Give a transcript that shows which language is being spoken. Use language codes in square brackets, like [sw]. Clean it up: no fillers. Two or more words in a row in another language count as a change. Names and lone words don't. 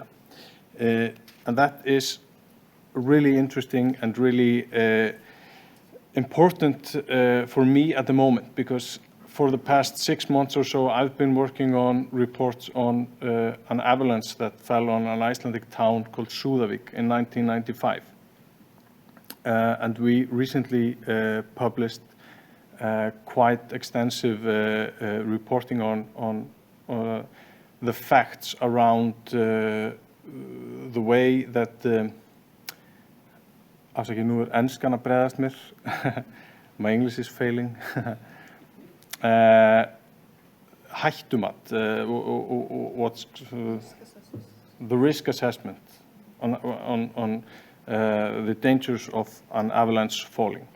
[en] And that is really interesting and really important for me at the moment, because for the past 6 months or so, I've been working on reports on an avalanche that fell on an Icelandic town called Súðavík in 1995. And we recently published quite extensive reporting on the facts around the way that [is] afsakið, nú enskan að bregðast mér. [en] My English is failing. Hættumat, what's the risk assessment on the dangers of an avalanche falling.